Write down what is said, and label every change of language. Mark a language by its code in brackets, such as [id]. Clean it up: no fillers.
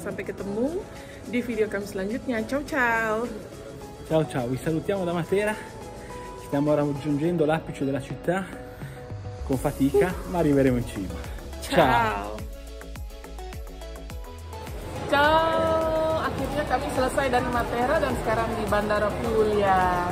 [id] Sampai ketemu di video kami selanjutnya. [it] Ciao ciao. Ciao ciao, vi salutiamo da Matera. Stiamo raggiungendo l'apice della città con fatica, ma arriveremo in cima. Ciao. [id] Ciao, akhirnya kami selesai dari Matera dan sekarang di Bandara Puglia.